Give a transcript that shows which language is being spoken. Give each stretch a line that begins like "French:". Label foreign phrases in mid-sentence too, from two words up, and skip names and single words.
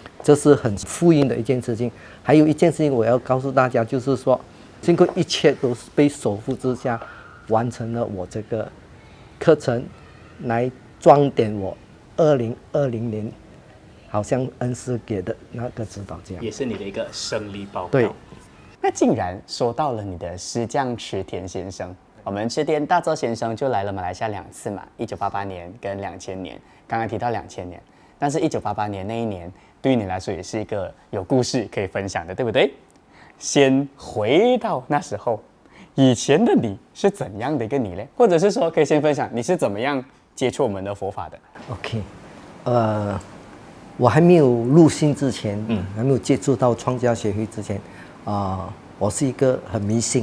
Chinese: 這是很福音的一件事情。還有一件事情我要告訴大家，就是說，經過一切都是被守護之下，完成了我這個課程，來裝點我2020年好像恩師給的那個指導，這樣也是你的一個勝利報告。對，那竟然說到了你的師匠池田先生，我們池田大作先生就來了馬來西亞2次嘛，1988年跟2000年。剛刚提到2000年，但是1988年那一年對於你來說也是一個有故事可以分享的，對不對？先回到那時候，以前的你是怎樣的一個你呢？或者是說，可以先分享你是怎麼樣接觸我們的佛法的？OK，我還沒有入信之前，還沒有接觸到創價學會之前，我是一個很迷信，